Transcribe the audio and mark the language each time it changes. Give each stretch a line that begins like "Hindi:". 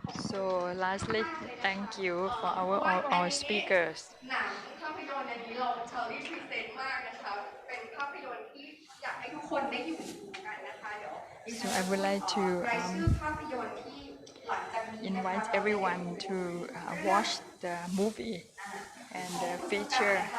English: So lastly, thank you for our speakers.
Thai: หนังภาพยนตร์อันนี้เราเชอรี่พรีเซนต์มากนะคะเป็นภาพยนตร์ที่อยากให้ทุกคนได้อยู่ดูกันนะคะเดี๋ยว
English: So I would like to
Thai: รายชื่อภาพยนตร์ที่หลังจากนี้
English: invite everyone to watch the movie and the feature.